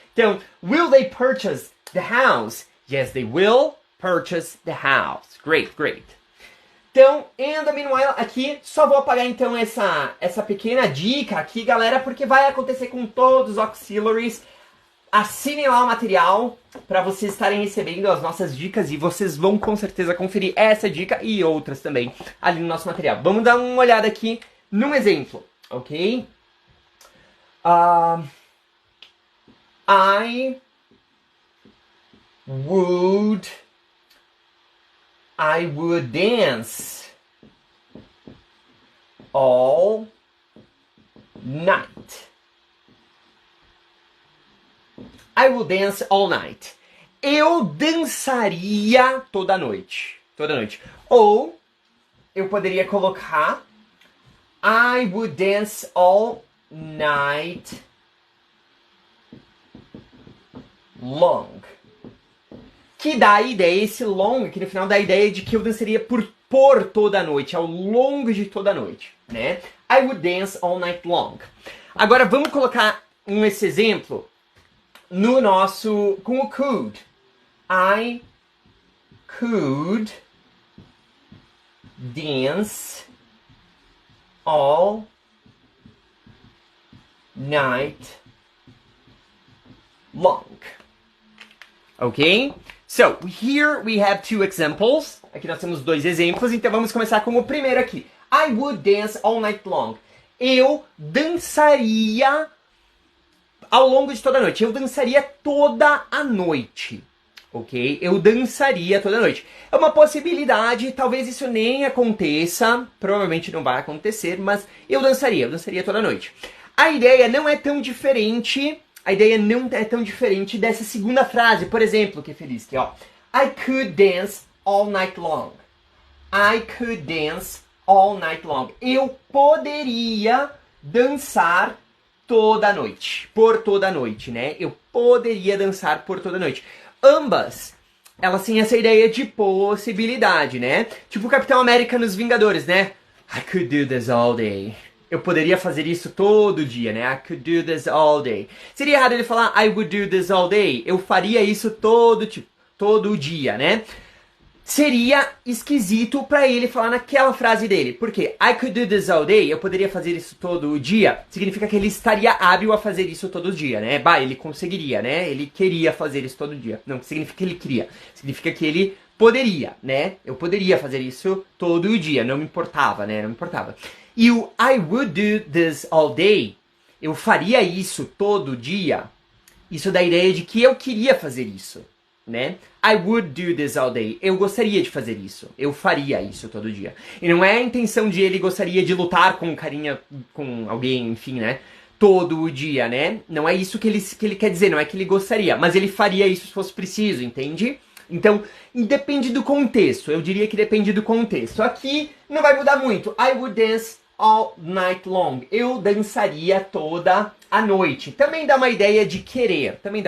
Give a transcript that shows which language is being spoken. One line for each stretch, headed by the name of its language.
English: Então, will they purchase the house? Yes, they will purchase the house. Great, great.
Portuguese: Então,
English: and the meanwhile,
Portuguese: aqui, só vou apagar então essa pequena dica aqui, galera, porque vai acontecer com todos os auxiliaries. Assinem lá o material para vocês estarem recebendo as nossas dicas e vocês vão com certeza conferir essa dica e outras também ali no nosso material. Vamos dar uma olhada aqui num exemplo, ok?
English: I would dance all night. I will dance all night.
Portuguese: Eu dançaria toda noite. Toda noite. Ou eu poderia colocar
English: I would dance all night long.
Portuguese: Que dá a ideia, esse long, que no final dá a ideia de que eu dançaria por toda a noite, ao longo de toda a noite, né?
English: I would dance all night long.
Portuguese: Agora vamos colocar esse exemplo no nosso, com o could.
English: I could dance all night long. Ok? So, here we have two examples.
Portuguese: Aqui nós temos dois exemplos, então vamos começar com o primeiro aqui.
English: I would dance all night long.
Portuguese: Eu dançaria ao longo de toda a noite. Eu dançaria toda a noite. Ok? Eu dançaria toda a noite. É uma possibilidade, talvez isso nem aconteça. Provavelmente não vai acontecer, mas eu dançaria toda a noite. A ideia não é tão diferente. A ideia não é tão diferente dessa segunda frase. Por exemplo, que feliz que ó.
English: I could dance all night long. I could dance all night long.
Portuguese: Eu poderia dançar toda noite. Por toda noite, né? Eu poderia dançar por toda noite. Ambas, elas têm essa ideia de possibilidade, né? Tipo o Capitão América nos Vingadores, né?
English: I could do this all day.
Portuguese: Eu poderia fazer isso todo dia, né?
English: I could do this all day.
Portuguese: Seria errado ele falar
English: I would do this all day.
Portuguese: Eu faria isso todo dia, né? Seria esquisito pra ele falar naquela frase dele. Porque
English: I could do this all day,
Portuguese: eu poderia fazer isso todo dia, significa que ele estaria hábil a fazer isso todo dia, né? Bah, ele conseguiria, né? Ele queria fazer isso todo dia. Não significa que ele queria. Significa que ele poderia, né? Eu poderia fazer isso todo dia. Não me importava, né? Não me importava. E o
English: I would do this all day,
Portuguese: eu faria isso todo dia, isso dá a ideia de que eu queria fazer isso, né?
English: I would do this all day.
Portuguese: Eu gostaria de fazer isso. Eu faria isso todo dia. E não é a intenção de ele gostaria de lutar com carinha, com alguém, enfim, né? Todo dia, né? Não é isso que ele quer dizer, não é que ele gostaria. Mas ele faria isso se fosse preciso, entende? Então, depende do contexto. Eu diria que depende do contexto. Aqui não vai mudar muito.
English: I would dance all night long.
Portuguese: Eu dançaria toda a noite. Também dá uma ideia de querer.